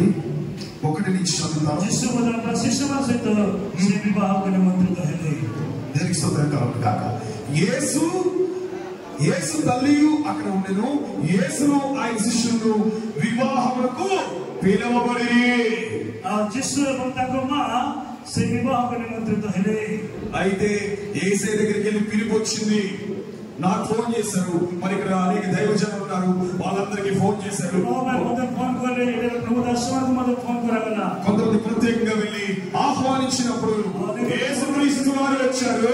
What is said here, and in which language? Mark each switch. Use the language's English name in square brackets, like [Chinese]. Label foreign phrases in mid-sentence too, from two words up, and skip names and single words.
[Telugu] 1 నుంచి చదువుతాను. యేసు యేసు తల్లియు అక్కడ ఉండెను. యేసును ఆయన శిష్యులను వివాహములకు పిలవబడి [Odia] जिसु ଏବଂ ତାଙ୍କ ମା ସେ ବିବାହକୁ ନିମନ୍ତ୍ରିତ ହେଲେ. [Telugu] అయితే యేసే దగ్గరికి వెళ్ళి పిలుపు వచ్చింది. నాకు ఫోన్ చేశారు. మరి ఇక్కడ అనేక దైవజనులు ఉన్నారు, వాళ్ళందరికీ ఫోన్ చేశారు. కొంతమంది ప్రత్యేకంగా వెళ్ళి ఆహ్వానించినప్పుడు యేసుక్రీస్తు వారు వచ్చారు.